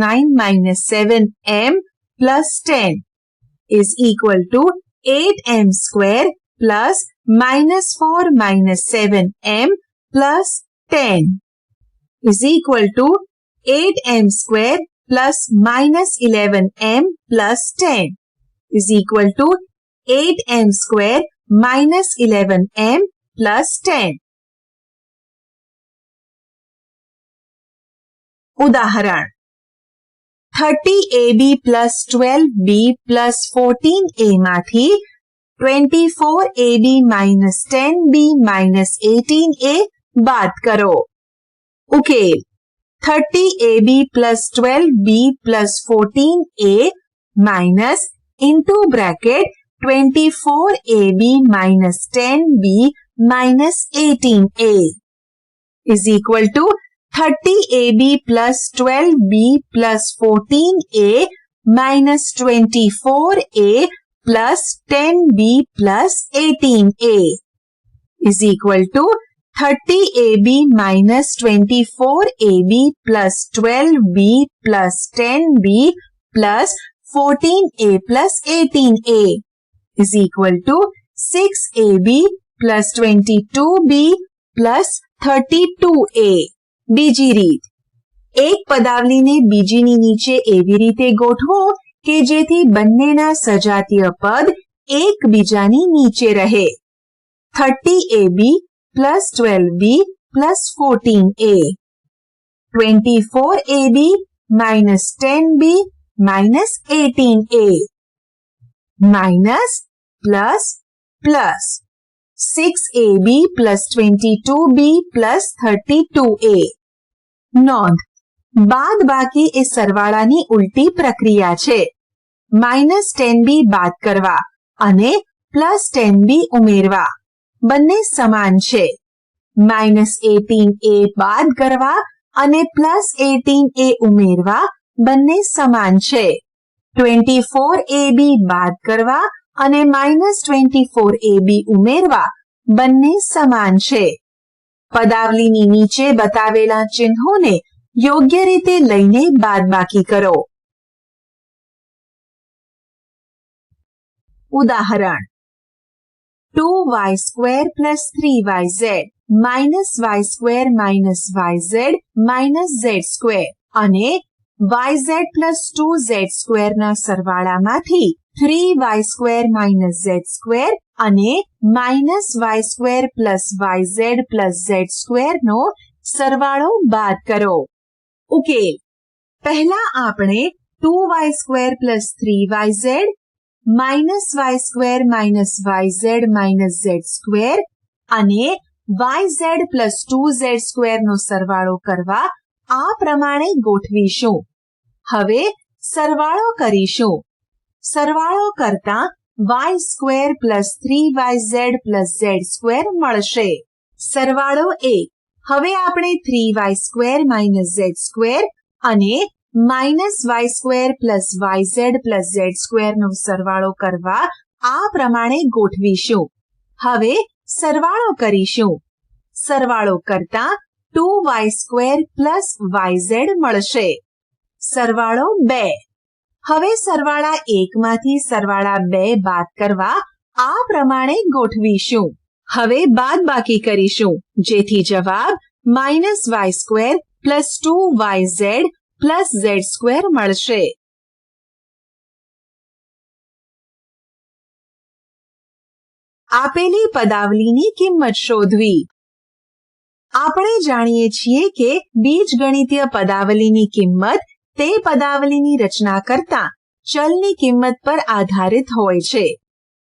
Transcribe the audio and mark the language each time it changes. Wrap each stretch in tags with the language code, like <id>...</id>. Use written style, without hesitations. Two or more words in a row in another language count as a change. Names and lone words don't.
<en>9 - 7m + 10 is equal to 8m² + -4 - 7m + 10 is equal to 8m² + -11m + 10 is equal to 8m² - 11m + 10.</en> <gu>ઉદાહરણ: 30ab + 12b + 14a માંથી 24ab - 10b - 18a બાદ કરો.</gu> <en>ઉકેલ: 30ab + 12b + 14a minus into bracket 24ab - 10b - 18a is equal to 30ab + 12b + 14a minus 24a plus 10b plus 18a is equal to 30ab minus 24ab plus 12b plus 10b plus 14a plus 18a is equal to 6ab plus 22b plus 32a.</en> <gu>બીજી રીત: એક પદાવલીને બીજીની નીચે એવી રીતે ગોઠવો કે જેથી બંનેના સજાતીય પદ એકબીજાની નીચે રહે.</gu> <en>30ab plus 12b plus 14a, 24ab minus 10b minus 18a, minus plus plus 6ab plus 22b plus 32a.</en> <gu>નોંધ: બાદ બાકી એ સરવાળાની ઉલટી પ્રક્રિયા છે. -10b બાદ કરવા અને +10b ઉમેરવા બંને સમાન છે. -18a બાદ કરવા અને +18a ઉમેરવા બંને સમાન છે. 24ab બાદ કરવા અને -24ab ઉમેરવા બંને સમાન છે. પદાવલીની નીચે બતાવેલા ચિહ્નોને યોગ્ય રીતે લઈને બાદબાકી કરો. ઉદાહરણ: 2y² + 3yz minus y² minus yz minus z² અને yz plus 2z² ના સરવાળામાંથી 3y² minus z² અને -y² plus yz plus z² નો સરવાળો બાદ કરો. ઉકેલ: પહેલા આપણે 2y² plus 3yz minus y² minus yz minus z² અને yz plus 2z² નો સરવાળો કરવા આ પ્રમાણે ગોઠવીશું. હવે સરવાળો કરીશું. સરવાળો કરતા y² plus 3yz plus z² મળશે. સરવાળો 1. હવે આપણે 3y² minus z² અને -y² plus yz plus z² નો સરવાળો કરવા આ પ્રમાણે ગોઠવીશું. હવે સરવાળો કરીશું. સરવાળો કરતા 2y² plus yz મળશે. સરવાળો 2. હવે સરવાળા 1 માંથી સરવાળા 2 બાદ કરવા આ પ્રમાણે ગોઠવીશું. હવે બાદબાકી કરીશું જેથી જવાબ -y² plus 2yz plus z² મળશે. આપેલી પદાવલીની કિંમત શોધવી. આપણે જાણીએ છીએ કે બીજગણિતીય પદાવલીની કિંમત તે પદાવલીની રચના કરતા ચલની કિંમત પર આધારિત હોય છે.</gu>